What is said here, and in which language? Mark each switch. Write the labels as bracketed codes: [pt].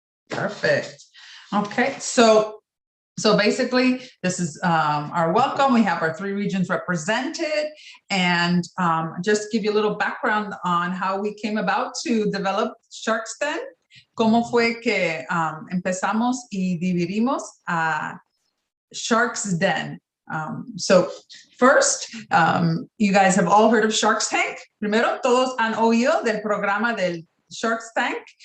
[en] Perfect. Okay, so basically, this is our welcome. We have our three regions represented, and just give you a little background on how we came about to develop Shark's Den. [es] Cómo fue que empezamos y dividimos a Shark's Den. [en] So first, you guys have all heard of Shark's Tank. [es] Primero, todos han oído del programa del Shark's Tank.